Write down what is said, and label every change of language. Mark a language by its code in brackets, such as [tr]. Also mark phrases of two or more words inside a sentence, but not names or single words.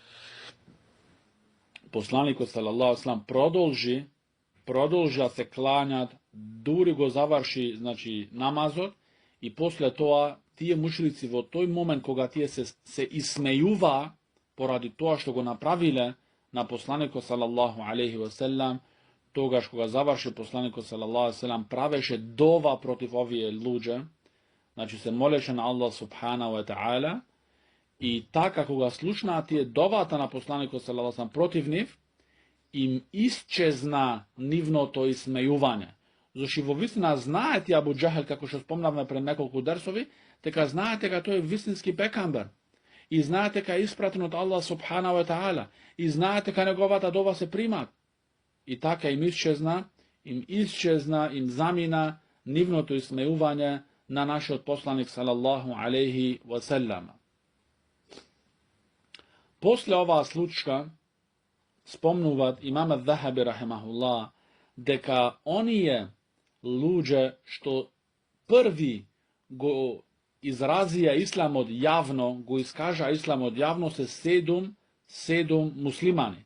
[mk] продолжи да се клањат, дури го заврши, значи, намазот, и после тоа тие мушрици во тој момент кога тие се исмејуваа поради тоа што го направиле на посланикот [ar] صلى الله عليه وسلم, [mk] тогаш кога заврши посланикот [ar] صلى الله عليه وسلم, [mk] правеше дова против овие луѓе, значи се молеше на [ar] الله سبحانه وتعالى, [mk] и така кога слушнаа тие довата на посланикот [ar] صلى الله عليه وسلم [mk] против нив, им исчезна нивното исмејување. Зашто во вистина знаат и Абу Джахал, како што спомнавме пред неколку дерсови, дека знаат дека тој е вистински пекамбер. И знаат дека е испратен од [ar] الله سبحانه وتعالى. [mk] И знаат дека неговата дова се примат. И така им замина нивното исмејување на нашиот посланик [ar] صلى الله عليه وسلم. [mk] После оваа случка спомнуваат имам ад-Захаби рахимахуллах дека оние луѓе што први го изразија исламот јавно, го искажа исламот јавно, се седум муслимани.